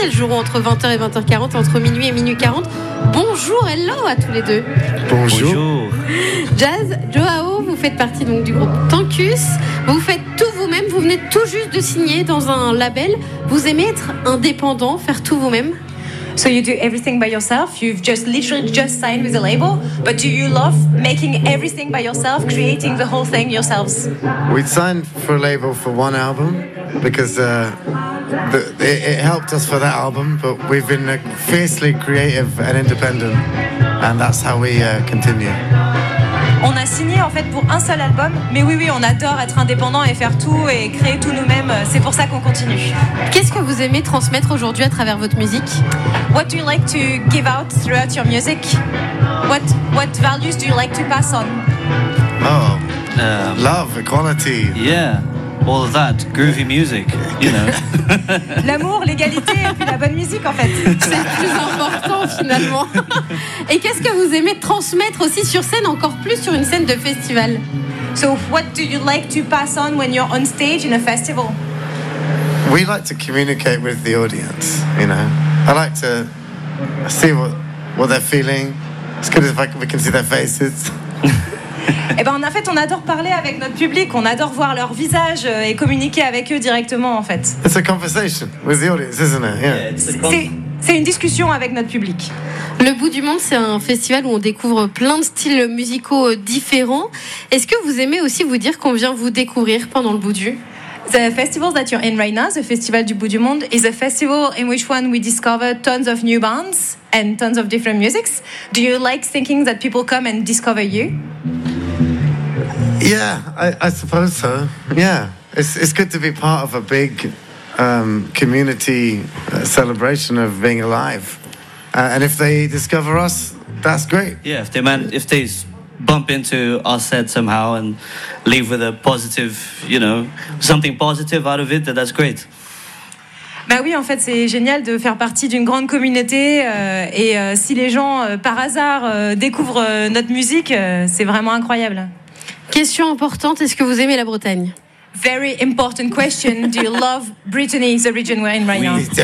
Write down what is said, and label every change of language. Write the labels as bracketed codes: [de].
[fr] Ils joueront entre 20h et 20h40, entre minuit et minuit 40. Bonjour, hello à tous les deux. Bonjour. Jazz, Joao, vous faites partie donc du groupe Tankus. Vous faites tout vous-même. Vous venez tout juste de signer dans un label. Vous aimez être indépendant, faire tout vous-même? [en] So you do everything by yourself. You've literally just signed with a label, but do you love making everything by yourself, creating the whole thing yourselves? We signed for a label for one album because it helped us for that album, but we've been fiercely creative and independent, and that's how we continue. [fr] On a signé en fait pour un seul album, mais oui, on adore être indépendant et faire tout et créer tout nous-mêmes. C'est pour ça qu'on continue. Qu'est-ce que vous aimez transmettre aujourd'hui à travers votre musique? [en] What do you like to give out throughout your music? What values do you like to pass on? Oh, love, equality. Yeah, all of that, groovy music, you know. [fr] L'amour, l'égalité et puis la bonne musique en fait. C'est plus important finalement. Et qu'est-ce que vous aimez transmettre aussi sur scène, encore plus sur une scène de festival? [en] So what do you like to pass on when you're on stage in a festival? We like to communicate with the audience, you know. I like to see what they're feeling. It's good if we can see their faces. [fr] Eh ben, en fait, on adore parler avec notre public. On adore voir leur visage et communiquer avec eux directement, en fait. [en] It's a conversation with the audience, isn't it? Yeah. [fr] C'est une discussion avec notre public. Le Bout du Monde, c'est un festival où on découvre plein de styles musicaux différents. Est-ce que vous aimez aussi vous dire qu'on vient vous découvrir pendant le Bout du? [en] The festival that you're in right now, the Festival du Bout du Monde, is a festival in which one we discover tons of new bands and tons of different musics. Do you like thinking that people come and discover you? Yeah, I suppose so. Yeah, it's good to be part of a big community celebration of being alive. And if they discover us, that's great. Yeah, if they bump into our set somehow and leave with a positive, you know, something positive out of it, then that's great. [fr] Bah oui, en fait, c'est génial de faire partie d'une grande communauté. Si les gens, par hasard, découvrent notre musique, c'est vraiment incroyable. Question importante, est-ce que vous aimez la Bretagne? [en] Very important question. Do you love Brittany, the region we're in right now?